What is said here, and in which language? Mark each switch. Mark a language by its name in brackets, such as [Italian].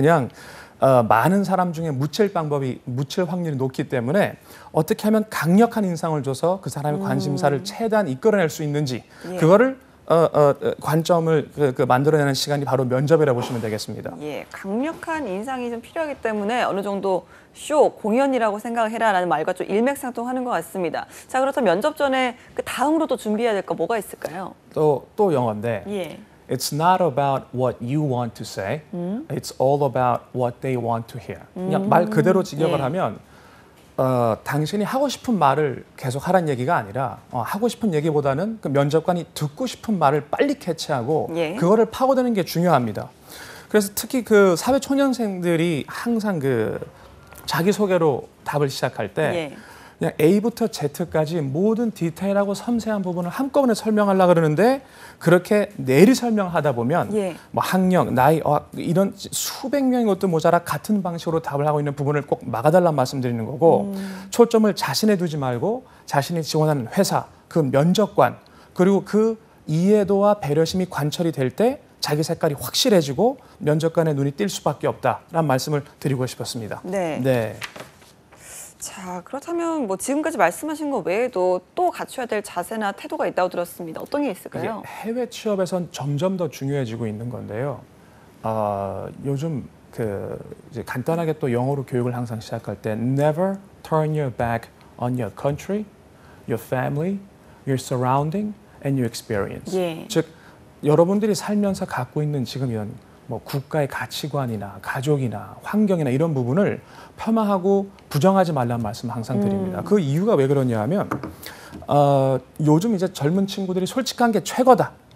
[Korean] 그냥 많은 사람 중에 묻힐 확률이 높기 때문에 어떻게 하면 강력한 인상을 줘서 그 사람의 관심사를 최대한 이끌어낼 수 있는지 그거를 관점을 만들어내는 시간이 바로 면접이라고 보시면 되겠습니다. 예, 강력한 인상이 좀 필요하기 때문에 어느 정도 쇼, 공연이라고 생각을 해라라는 말과 좀 일맥상통하는 것 같습니다. 자, 그렇다면 면접 전에 다음으로 또 준비해야 될 거 뭐가 있을까요? 또 영어인데 [English] It's not about what you want to say. It's all about what they want to hear. [Korean] 그냥 말 그대로 직역을 하면 당신이 하고 싶은 말을 계속 하라는 얘기가 아니라 하고 싶은 얘기보다는 그 면접관이 듣고 싶은 말을 빨리 캐치하고 예. 그거를 파고드는 게 중요합니다. 그래서 특히 그 사회초년생들이 항상 그 자기소개로 답을 시작할 때 예. 그냥 A부터 Z까지 모든 디테일하고 섬세한 부분을 한꺼번에 설명하려고 그러는데 그렇게 내리 설명하다 보면 예. 뭐 학력, 나이, 이런 수백 명의 것도 모자라 같은 방식으로 답을 하고 있는 부분을 꼭 막아달라는 말씀드리는 거고 초점을 자신에 두지 말고 자신이 지원하는 회사, 그 면접관 그리고 그 이해도와 배려심이 관철이 될 때 자기 색깔이 확실해지고 면접관의 눈이 띌 수밖에 없다라는 말씀을 드리고 싶었습니다. 네. 네. 자, 그렇다면 뭐 지금까지 말씀하신 거 외에도 또 갖춰야 될 자세나 태도가 있다고 들었습니다. 어떤 게 이게 있을까요? 해외 취업에선 점점 더 중요해지고 있는 건데요. 요즘 이제 간단하게 또 영어로 교육을 항상 시작할 때 [English] never turn your back on your country, your family, your surrounding, and your experience. [Korean] 예. 즉 여러분들이 살면서 갖고 있는 지금 이런 뭐 국가의 가치관이나 가족이나 환경이나 이런 부분을 폄하하고 부정하지 말라는 말씀 항상 드립니다. 그 이유가 왜 그러냐 하면 요즘 이제 젊은 친구들이 솔직한 게 최고다.